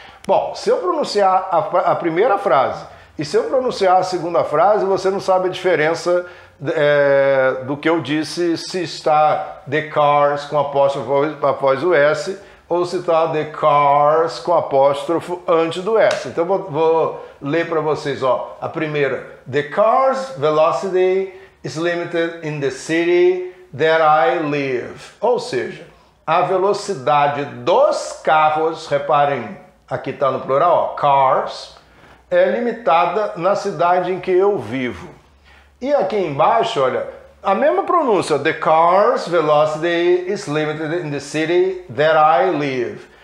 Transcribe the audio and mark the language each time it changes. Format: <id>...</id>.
<pt>Bom, se eu pronunciar a primeira frase e se eu pronunciar a segunda frase, você não sabe a diferença do que eu disse, se está The Cars com apóstrofo após o S ou se está The Cars com apóstrofo antes do S. Então vou ler para vocês, ó, a primeira.</pt> <en>The car's velocity is limited in the city that I live.</en> <pt>Ou seja, a velocidade dos carros, reparem, aqui está no plural, ó, cars, é limitada na cidade em que eu vivo. E aqui embaixo, olha, a mesma pronúncia,</pt> <en>the car's velocity is limited in the city that I live.</en>